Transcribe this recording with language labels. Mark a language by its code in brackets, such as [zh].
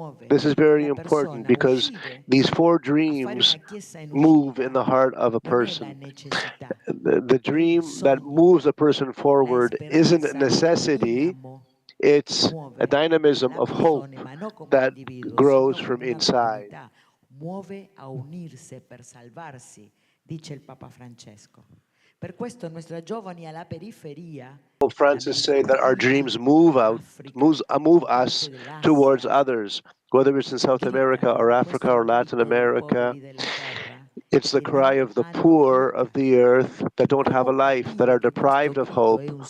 [en] This is very important because these four dreams move in the heart of a person. The dream that moves a person forward isn't a necessity. It's a dynamism of hope that grows from inside. [it] muove a unirsi per salvarsi, dice il Papa Francesco. Per questo nostra giovani alla periferia, [en] Pope Francis say that our dreams move us towards others, whether it's in South America or Africa or Latin America. It's the cry of the poor of the earth that don't have a life, that are deprived of hope.